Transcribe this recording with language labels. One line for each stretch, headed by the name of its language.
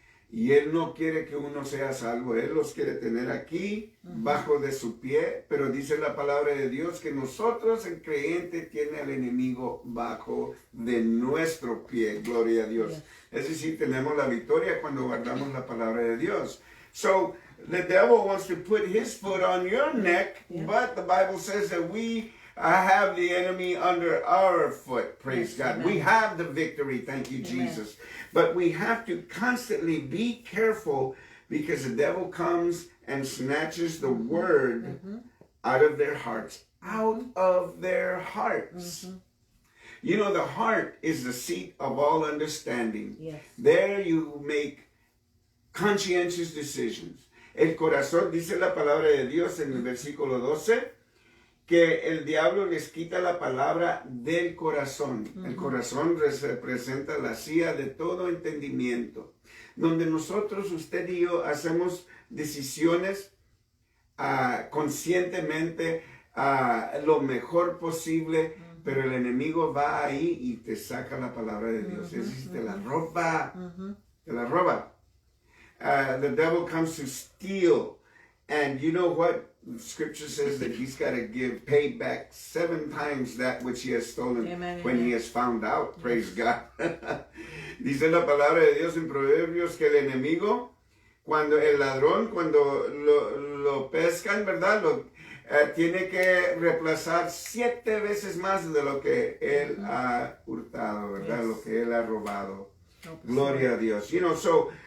Spanish: Y él no quiere que uno sea salvo, él los quiere tener aquí, bajo de su pie, pero dice la palabra de Dios que nosotros, el creyente, tiene al enemigo bajo de nuestro pie, gloria a Dios.
English: Yes.
Spanish: Es decir, tenemos la victoria cuando guardamos la palabra de Dios.
English: So, the devil wants to put his foot on your neck, but the Bible says that we have the enemy under our foot, praise God. Amen. We have the victory, thank you, Jesus. But we have to constantly be careful because the devil comes and snatches the word out of their hearts. Out of their hearts. You know, the heart is the seat of all understanding. Yes. There you make conscientious decisions.
Spanish: El corazón, dice la palabra de Dios en el versículo 12, que el diablo les quita la palabra del corazón. El corazón representa la silla de todo entendimiento, donde nosotros, usted y yo, hacemos decisiones conscientemente, lo mejor posible, pero el enemigo va ahí y te saca la palabra de Dios. Es decir, te la roba. Te la roba.
English: The devil comes to steal. And you know what? Scripture says that he's got to pay back 7 times that which he has stolen. Amen, when he has found out. Praise God.
Spanish: Dice la palabra de Dios en Proverbios que el enemigo, cuando el ladrón, cuando lo pescan, ¿verdad? Tiene que reemplazar 7 veces más de lo que él ha hurtado, ¿verdad? Lo que él ha robado. Gloria a Dios.
English: You know, so